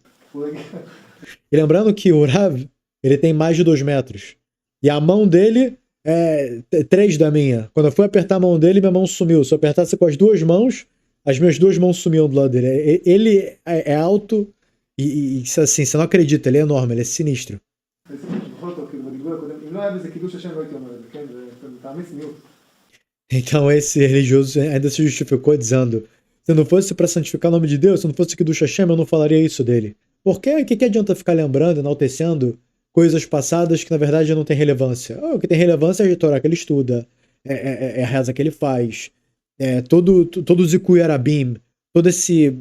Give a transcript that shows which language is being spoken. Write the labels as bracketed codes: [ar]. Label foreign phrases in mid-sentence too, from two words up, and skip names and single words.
[pt] E lembrando que o Rav, ele tem mais de 2 metros. E a mão dele é 3 da minha. Quando eu fui apertar a mão dele, minha mão sumiu. Se eu apertasse com as 2 mãos, as minhas duas mãos sumiam do lado dele. Ele é alto e assim, você não acredita, ele é enorme, ele é sinistro. [he] בכל זאת, כאילו, בדיבור הקודם, אם לא היה בזה קידוש השם לא הייתי אומר את זה, כן? זה מטעמי צניעות. [pt] Então esse religioso ainda se justificou dizendo: se não fosse para santificar o nome de Deus, se não fosse [he] קידוש השם, [pt] eu não falaria isso dele. Por quê? O que adianta ficar lembrando, enaltecendo coisas passadas que na verdade não tem relevância? O que tem relevância é a Torá que ele estuda, é a reza que ele faz, todo o [he] זיכוי הרבים, [pt] todo esse.